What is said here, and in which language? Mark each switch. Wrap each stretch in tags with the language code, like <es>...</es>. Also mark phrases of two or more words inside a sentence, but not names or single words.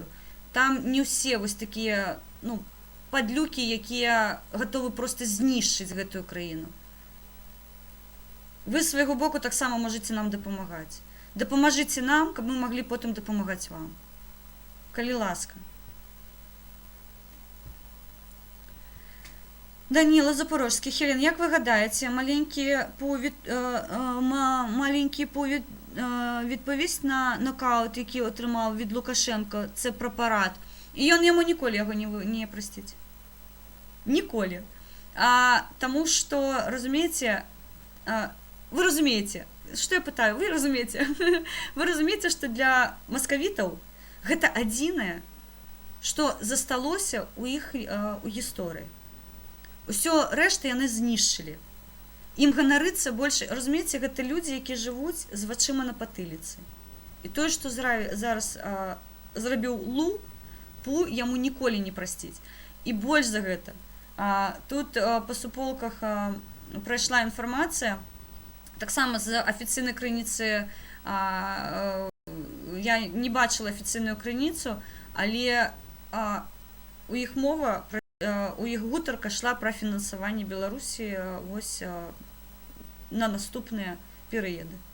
<be>Там не ўсе вось такія, ну, падлюкі, якія гатовы проста знішчыць гэтую краіну. Вы з свайго боку таксама можаце нам дапамагаць. Дапамажыце нам, каб мы маглі потым дапамагаць вам. Калі ласка. Даніла Запорожскі.</be> <uk>Хелен, як ви гадаєте, маленький відповість на нокаут, який отримав від Лукашенко, це препарат, і він йому ніколи його не простить. Ніколи. Тому що, розумієте, ви розумієте, що я питаю, ви розумієте? Ви розумієте, що для московитів це єдине, що засталося у їх у історії.</uk> <be>Усё рэшта яны знішчылі. Ім ганарыцца больш, разумееце, гэта людзі, якія жывуць з вачыма на патыліцы. І тое, што зараз зрабіў Пу, яму ніколі не прасціць. І больш за гэта. Тут па суполках прайшла інфармацыя, таксама з афіцыйнай крыніцы, я не бачыла афіцыйную крыніцу, але у іх мова пра у іх гутарка шла пра фінансаванне Беларусі вось на наступныя перыяды.</be>